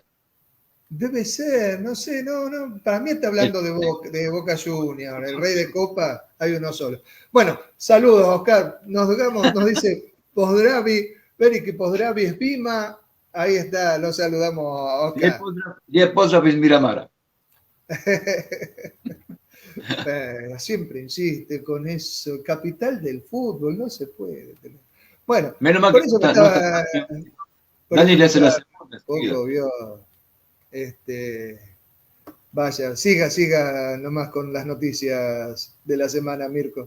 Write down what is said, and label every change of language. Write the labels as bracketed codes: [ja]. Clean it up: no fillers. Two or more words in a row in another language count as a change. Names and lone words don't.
[es] Debe ser, no sé, no, para mí está El- hablando de Boca Junior, el rey de copa, hay uno solo. Bueno, saludos, Oscar, nos dice [hr] Pozdravi, Veliki Pozdravi [es] Espima, ahí está, lo saludamos a Oscar. [hr] Lijep pozdrav iz Miramara. [es] Siempre insiste con eso, capital del fútbol, no se puede tener. Bueno, Menos mal por que eso me no está estaba, Dani. por eso Dani le me hace la estaba segunda un enseguida. poco, vio, vaya, siga nomás con las noticias de la semana, Mirko.